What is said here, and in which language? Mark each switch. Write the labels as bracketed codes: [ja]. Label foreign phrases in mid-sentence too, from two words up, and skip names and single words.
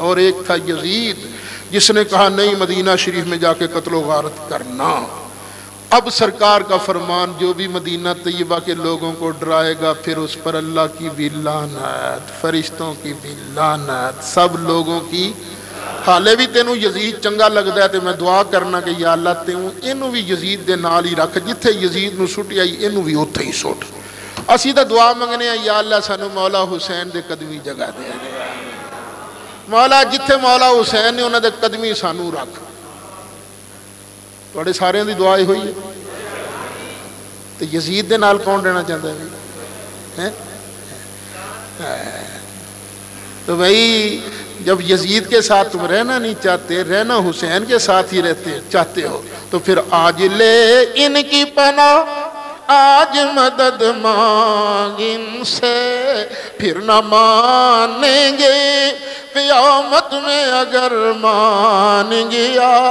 [ur] اور ایک تھا یزید جس نے کہا نہیں مدینہ شریف میں جا کے قتل و غارت کرنا. اب سرکار کا فرمان جو بھی مدینہ طیبہ کے لوگوں کو ڈرائے گا پھر اس پر اللہ کی بھی لعنت, فرشتوں کی بھی لعنت, سب لوگوں کی. [pa] حالے بھی تینوں یزید چنگا لگتا ہے تو میں دعا کرنا کہ یا اللہ تینوں اینوں بھی یزید دے نال ہی رکھ, جتھے یزید نو سٹی آئی اینوں بھی اوتھے ہی سٹ. اسی تا دعا منگنے ہیں یا اللہ سانو مولا حسین دے قدمی جگہ دے. مولا جتھے مولا حسین نے انہاں دے قدمی سانو رکھ. تواڈے سارے دی دعا ہوئی ہے. تو یزید دے نال کون رہنا چاہتا ہے؟ [ur] تو بھائی جب یزید کے ساتھ تم رہنا نہیں چاہتے, رہنا حسین کے ساتھ ہی چاہتے ہو تو پھر آج لے ان کی پناہ, آج مدد مانگ ان سے, پھر نہ مانیں گے قیامت میں اگر مان گیا.